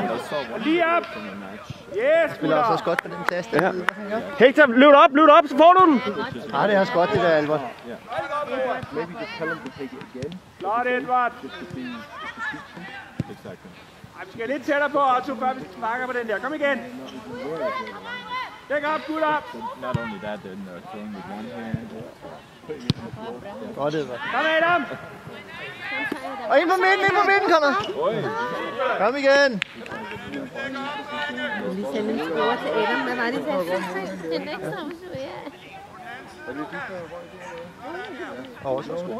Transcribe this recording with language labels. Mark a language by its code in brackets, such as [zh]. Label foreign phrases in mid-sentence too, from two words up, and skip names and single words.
[da] Lige op. Yes, Spiller også også godt på den plads. Der. Hector, løb op, så får du den. Ja, det er også godt, det der, Albert. [en] Maybe just tell them to take it again. [da] Flot, Edvard. Vi skal lidt tættere på, Otto, før vi sparker på den der. Kom igen. Dæk op, gutter. [en] Not only that, then throwing with one hand. [da] Godt, Edvard. Kom, Adam. Og ind på midten, Conrad. Kom igen. Vi sender en score til Adam. Hvad var det til? Den ekstra udsøg, ja. Og så score.